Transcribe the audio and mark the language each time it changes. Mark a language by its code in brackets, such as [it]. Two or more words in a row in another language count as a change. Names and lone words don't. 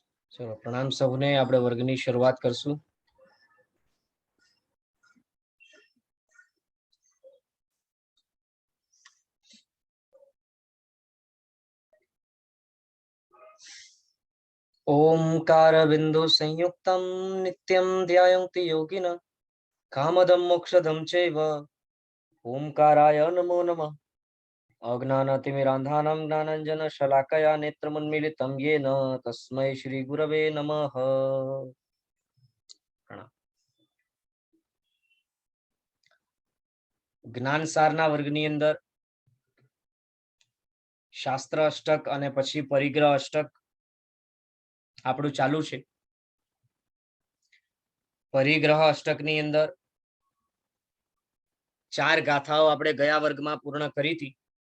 [hi] चलो प्रणाम सबने। [gu] આપણે વર્ગની શરૂઆત કરશું। [sa] ओंकार बिंदु संयुक्तम नित्यं ध्यायन्ति योगिनः कामदं मोक्षदं चैव ओंकाराय नमो नमः। अज्ञानतिमिरान्धानं ज्ञानाञ्जनशलाकया नेत्रमुन्मीलितं येन तस्मै श्रीगुरवे नमः। [gu] જ્ઞાનસારના વર્ગની અંદર શાસ્ત્ર અષ્ટક અને પછી પરિગ્રહ અષ્ટક આપણું ચાલુ છે। પરિગ્રહ અષ્ટકની અંદર 4 ગાથાઓ આપણે ગયા વર્ગમાં પૂર્ણ કરી હતી।